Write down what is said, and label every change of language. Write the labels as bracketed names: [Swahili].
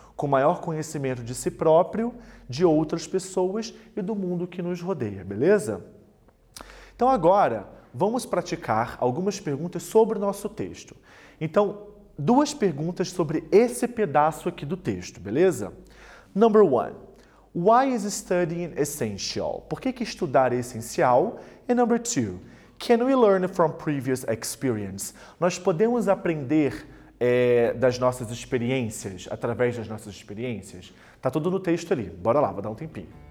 [Portuguese] Com maior conhecimento de si próprio, de outras pessoas e do mundo que nos rodeia, beleza? Então agora, vamos praticar algumas perguntas sobre o nosso texto. Então, 2 perguntas sobre esse pedaço aqui do texto, beleza? [English] Number 1. Why is studying essential? [Portuguese] Por que estudar é essencial? [English] E number 2. Can we learn from previous experience? [Portuguese] Nós podemos aprender das nossas experiências, através das nossas experiências? Tá tudo no texto ali. Bora lá, vou dar um tempinho.